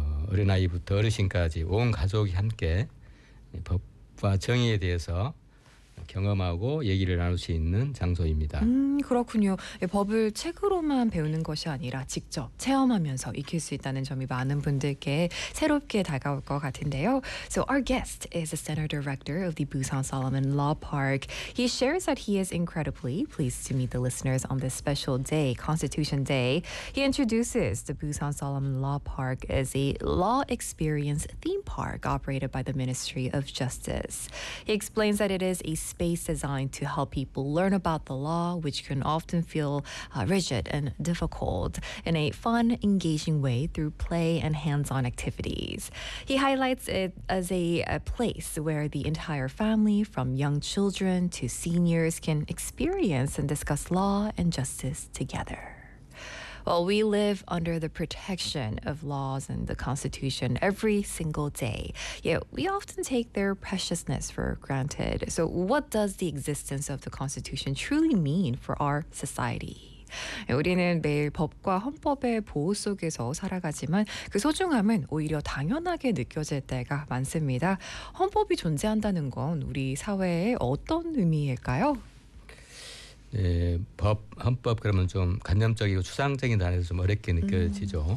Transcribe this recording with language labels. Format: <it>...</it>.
<ko>어린아이부터 어르신까지 온 가족이 함께 법과 정의에 대해서 경험하고 얘기를 나눌 수 있는 장소입니다. 그렇군요. 예, 법을 책으로만 배우는 것이 아니라 직접 체험하면서 익힐 수 있다는 점이 많은 분들께 새롭게 다가올 것 같은데요.</ko> <en>So our guest is the Center Director of the Busan Solomon Law Park. He shares that he is incredibly pleased to meet the listeners on this special day, Constitution Day. He introduces the Busan Solomon Law Park as a law experience theme park operated by the Ministry of Justice. He explains that it is a space designed to help people learn about the law, which can often feel rigid and difficult, in a fun, engaging way through play and hands-on activities. He highlights it as a place where the entire family, from young children to seniors, can experience and discuss law and justice together. Well, we live under the protection of laws and the Constitution every single day. Yet we often take their preciousness for granted. So what does the existence of the Constitution truly mean for our society?</en> <ko>우리는 매일 법과 헌법의 보호 속에서 살아가지만 그 소중함은 오히려 당연하게 느껴질 때가 많습니다. 헌법이 존재한다는 건 우리 사회에 어떤 의미일까요? 네, 법, 헌법 그러면 좀 관념적이고 추상적인 단어에서 좀 어렵게 느껴지죠.</ko>